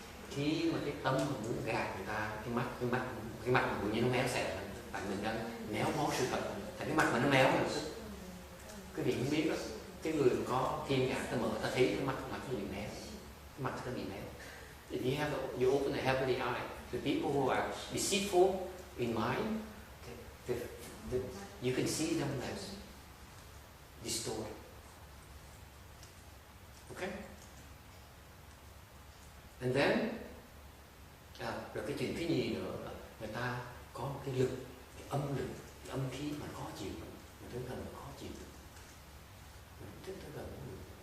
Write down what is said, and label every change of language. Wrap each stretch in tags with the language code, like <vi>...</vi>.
<vi>Khi mà cái tâm mà muốn gạt người ta, cái mặt mà tự nhiên nó méo xẹt, tại mình đang méo mó sự thật, tại cái mặt mà nó méo là cái vị không biết đó. Cái người có thiên nhãn ta mở, ta thấy cái mặt nó bị méo, cái mặt nó bị méo.</vi> <en>If you open the heavenly eye, the people who are deceitful in mind, you can see them as distorted. Okay? And then,</en> <vi>rồi cái chuyện thứ nhì nữa là người ta có một cái lực, cái âm khí mà khó chịu, mình tới gần khó chịu, mình thích tới gần người.</vi>